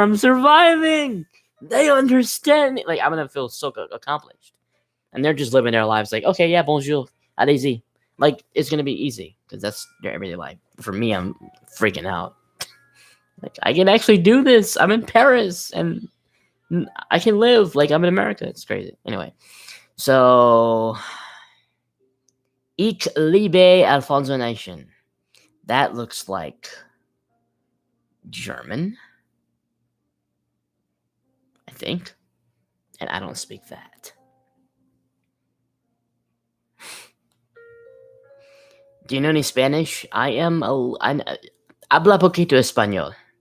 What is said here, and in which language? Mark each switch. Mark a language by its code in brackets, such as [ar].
[en] I'm surviving. They understand me. Like, I'm going to feel so accomplished. And they're just living their lives like, okay, yeah, [fr] bonjour, allez-y. [en] Like, it's going to be easy because that's their everyday life. For me, I'm freaking out. Like, I can actually do this. I'm in Paris and I can live like I'm in America. It's crazy. Anyway, so [de] Ich liebe Alfonso Nation. [en] That looks like German, I think. And I don't speak that. Do you know any Spanish? [es] Habla poquito español.